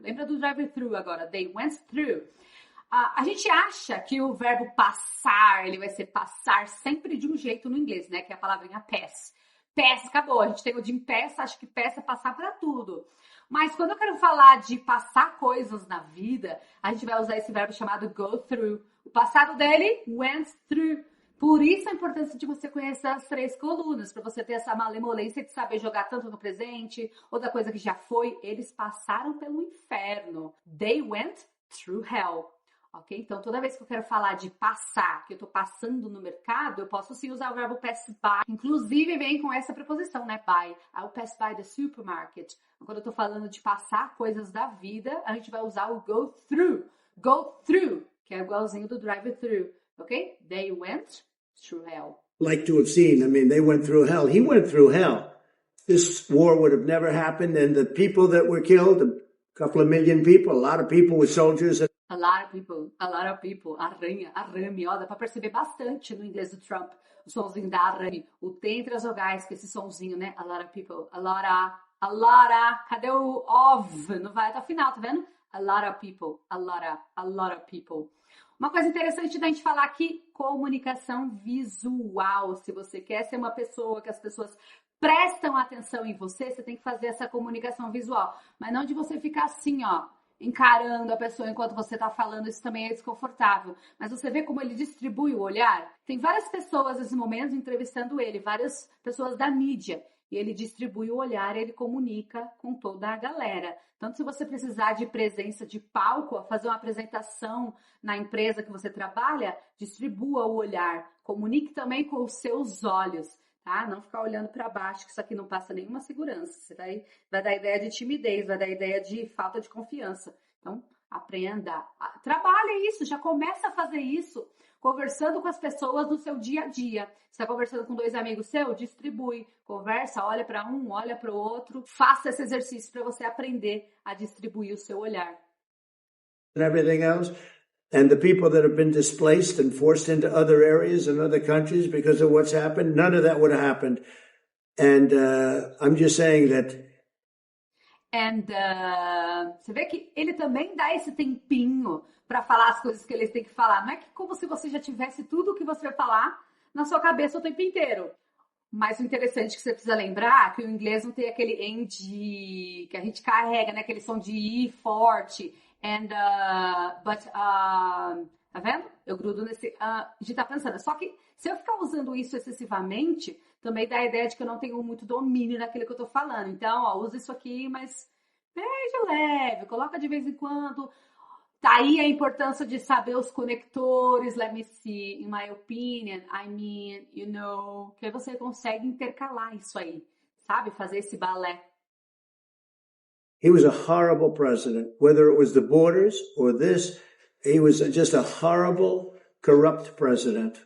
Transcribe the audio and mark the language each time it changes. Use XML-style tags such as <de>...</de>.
<pt>Lembra do drive-thru agora?</pt> <en>They went through.</en> <pt>A gente acha que o verbo passar, ele vai ser passar sempre de um jeito no inglês, né? Que é a palavrinha pass. Pass, acabou. A gente tem o de pass, acho que pass é passar para tudo. Mas quando eu quero falar de passar coisas na vida, a gente vai usar esse verbo chamado go through. O passado dele, went through. Por isso a importância de você conhecer as 3 colunas, para você ter essa malemolência de saber jogar tanto no presente, outra coisa que já foi, eles passaram pelo inferno.</pt> <en>They went through hell.</en> <pt>Ok? Então, toda vez que eu quero falar de passar, que eu tô passando no mercado, eu posso sim usar o verbo</pt> <en>pass by.</en> <pt>Inclusive, vem com essa preposição, né?</pt> <en>By. I'll pass by the supermarket.</en> <pt>Quando eu tô falando de passar coisas da vida, a gente vai usar o go through. Go through, que é igualzinho do drive-through. Ok?</pt> <en>They went through hell. Like to have seen. I mean, they went through hell. He went through hell. This war would have never happened, and the people that were killed, a couple of million people, a lot of people with soldiers.</en> <pt>A lot of people, arame, ó, dá pra perceber bastante no inglês do Trump, o sonzinho da arame, o T entre as vogais, com esse sonzinho, né,</pt> <en>a lot of people,</en> <pt>a lot of, cadê o of? Não vai até o final, tá vendo?</pt> <en>A lot of people, a lot of people.</en> <pt>Uma coisa interessante da gente falar aqui, comunicação visual. Se você quer ser uma pessoa que as pessoas prestam atenção em você, você tem que fazer essa comunicação visual. Mas não de você ficar assim, ó, encarando a pessoa enquanto você tá falando, isso também é desconfortável. Mas você vê como ele distribui o olhar? Tem várias pessoas nesse momento entrevistando ele, várias pessoas da mídia. E ele distribui o olhar, ele comunica com toda a galera. Tanto se você precisar de presença de palco, fazer uma apresentação na empresa que você trabalha, distribua o olhar. Comunique também com os seus olhos, tá? Não ficar olhando para baixo, que isso aqui não passa nenhuma segurança. Você vai dar ideia de timidez, vai dar ideia de falta de confiança. Então, aprenda, trabalhe isso, já começa a fazer isso, conversando com as pessoas no seu dia a dia. Você está conversando com 2 amigos seus? Distribui, conversa, olha para um, olha para o outro. Faça esse exercício para você aprender a distribuir o seu olhar.</pt> <en>And everything else, and the people that have been displaced and forced into other areas and other countries because of what's happened, none of that would have happened. And I'm just saying that.</en> <pt>And você vê que ele também dá esse tempinho para falar as coisas que ele tem que falar. Não é que como se você já tivesse tudo o que você vai falar na sua cabeça o tempo inteiro. Mas o interessante é que você precisa lembrar que o inglês não tem aquele end que a gente carrega, né? Aquele som de I forte. And, tá vendo? Eu grudo nesse de tá pensando. Só que se eu ficar usando isso excessivamente, também dá a ideia de que eu não tenho muito domínio naquilo que eu tô falando. Então, ó, usa isso aqui, mas bem leve, coloca de vez em quando. Tá aí a importância de saber os conectores,</pt> <en>let me see, in my opinion, I mean, you know,</en> <pt>que aí você consegue intercalar isso aí, sabe? Fazer esse balé.</pt> <en>He was a horrible president, whether it was the borders or this, he was just a horrible, corrupt president.</en>